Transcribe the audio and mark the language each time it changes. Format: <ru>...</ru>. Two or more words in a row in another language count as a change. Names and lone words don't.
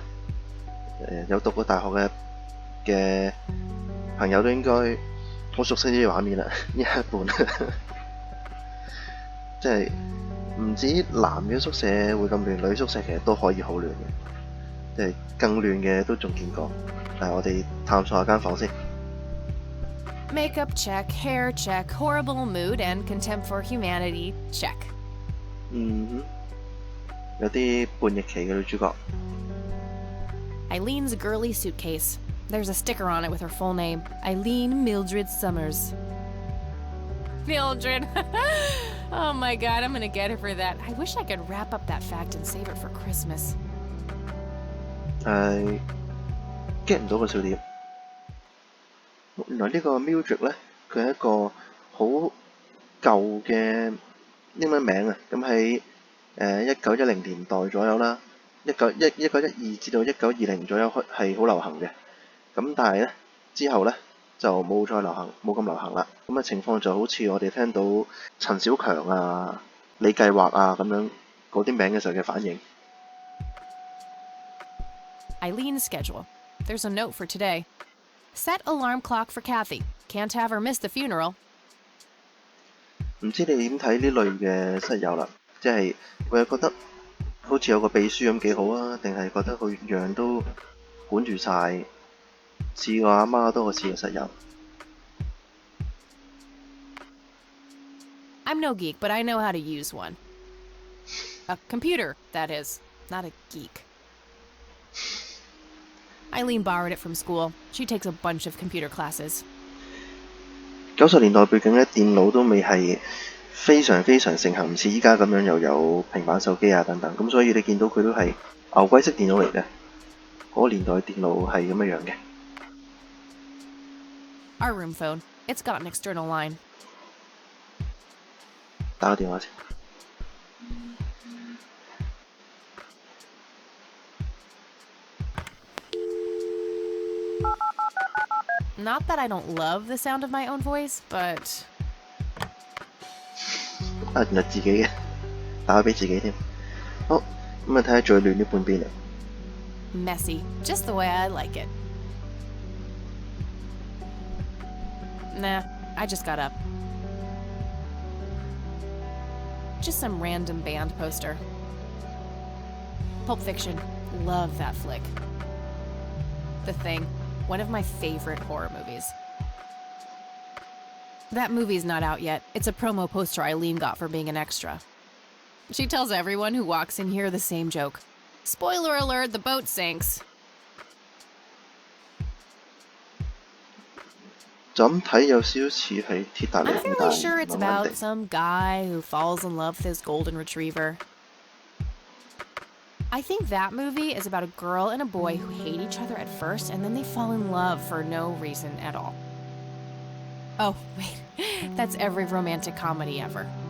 <yue>有讀過大學嘅朋友都應該好熟悉呢啲畫面啦，呢一半即係唔止男嘅宿舍會咁亂，女宿舍其實都可以好亂嘅。即係更亂嘅都仲見過。但係我哋探索下間房先。</yue> <en>Makeup check, hair check, horrible mood, and contempt for humanity check.</en> <yue>有啲叛逆期嘅女主角。</yue> <en>Eileen's girly suitcase. There's a sticker on it with her full name, Eileen Mildred Summers. Mildred! Oh my god, I'm gonna get her for that. I wish I could wrap up that fact and save it for Christmas.</en> <yue>get 唔到個笑點。原來呢個 Mildred 咧，佢係一個好舊嘅英文名啊。咁喺1910年代左右啦，1912至到1920左右係好流行嘅。咁但係咧之後咧就冇再流行，冇咁流行啦。咁嘅情況就好似我哋聽到陳小強啊、李計劃啊咁樣嗰啲名嘅時候嘅反應。</yue> <en>Eileen's schedule. There's a note for today. Set alarm clock for Kathy. Can't have her miss the funeral.</en> <yue>唔知你點睇呢類嘅室友啦？即係會覺得好似有個秘書咁幾好啊，定係覺得佢樣都管住晒，似我阿媽多過似個室友。</yue> <en>I'm no geek, but I know how to use one. A computer, that is. Not a geek. Eileen borrowed it from school. She takes a bunch of computer classes.</en> <yue>90 年代背景咧，電腦都未係非常盛行，唔似依家咁樣又有平板手機啊等等。咁所以你見到佢都係牛龜式電腦嚟嘅。嗰個年代電腦係咁樣嘅。</yue> <en>Our room phone. It's got an external line.</en> <yue>打個電話先。</yue> <en>Not that I don't love the sound of my own voice, but...</en> <yue>原來自己嘅，打俾自己添。好，咁啊睇下最亂呢半邊啦。</yue> <en>Messy, just the way I like it. Nah, I just got up. Just some random band poster. Pulp Fiction, love that flick. The Thing, one of my favorite horror movies. That movie's not out yet. It's a promo poster Eileen got for being an extra. She tells everyone who walks in here the same joke. Spoiler alert, the boat sinks.</en> <yue>就咁睇有少少似係鐵達尼</yue> <en>I'm</en> <yue>咁，但</yue> <en>fairly</en> <yue>係</yue> <en>sure it's</en> <yue>慢慢</yue> <en>about</en> <yue>地。</yue> <en>some guy who falls in love with his golden retriever. I think that movie is about a girl and a boy who hate each other at first and then they fall in love for no reason at all. Oh, wait. That's every romantic comedy ever.</en>